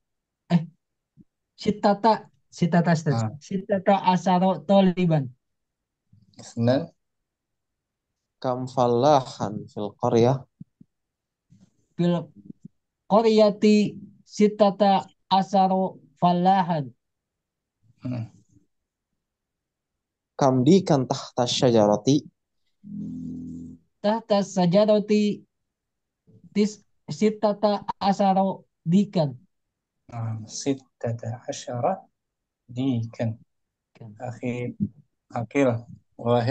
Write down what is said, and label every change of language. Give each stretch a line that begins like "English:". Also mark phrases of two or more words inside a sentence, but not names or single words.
Arabic: ستة ستة عشر طالبا. Isnan. كم فلاحا في القرية. في القرية ستة عشر فلاحا. كم ديكا تحت الشجرة. تحت الشجرة ستة عشر ديكا. ستة عشر ديكا. Akhi Akil. Wahid.